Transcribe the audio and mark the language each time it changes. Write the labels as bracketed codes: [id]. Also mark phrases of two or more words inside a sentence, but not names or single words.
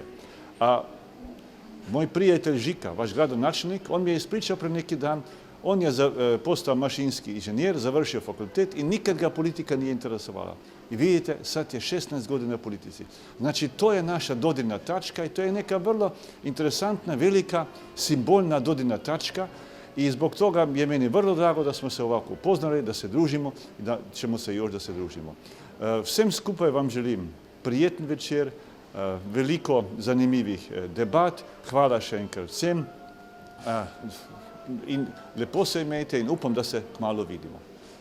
[sr] A moj prijatelj Žika, vaš gradonačelnik, on mi je ispričao pre neki dan, on je postao mašinski inženjer, završio fakultet i nikad ga politika nije interesovala. I vidite, sad je 16 godina u politici. Znači, to je naša dodirna tačka i to je neka vrlo interesantna, velika, simbolna dodirna tačka i zbog toga je meni vrlo drago da smo se ovako upoznali, da se družimo i da ćemo se još da se družimo. [sl] Vsem skupaj vam želim prijeten večer, veliko zanimivih debat. Hvala še enkrat vsem. In lepo se imejte in upam, da se kmalu vidimo.